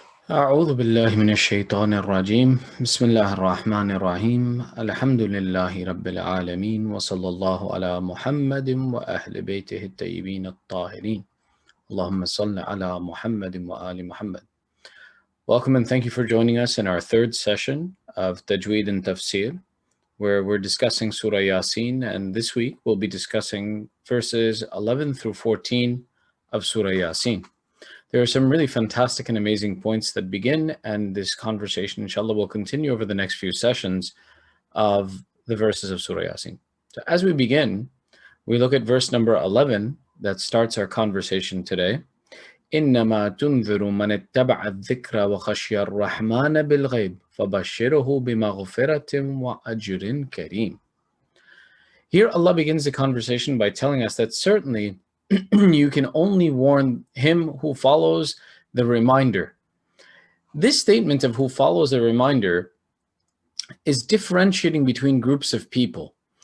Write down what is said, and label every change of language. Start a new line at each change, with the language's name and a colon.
Arabic: أعوذ بالله من الشيطان الرجيم بسم الله الرحمن الرحيم الحمد لله رب العالمين وصلى الله على محمد وأهل بيته الطيبين الطاهرين اللهم صل على محمد وآل محمد.
English: Welcome and thank you for joining us in our 3rd session of Tajweed and Tafsir, where we're discussing Sura Yaseen, and this week we'll be discussing verses 11 through 14 of Sura Yaseen. There are some really fantastic and amazing points that begin, and this conversation, inshallah, will continue over the next few sessions of the verses of Surah Yaseen. So as we begin, we look at verse number 11 that starts our conversation today.
Arabic: إنما تنذر من اتبع الذكر وخشي الرحمن بالغيب فبشره بمغفرة وأجر كريم.
English: Here Allah begins the conversation by telling us that certainly you can only warn him who follows the reminder. This statement of who follows the reminder is differentiating between groups of people.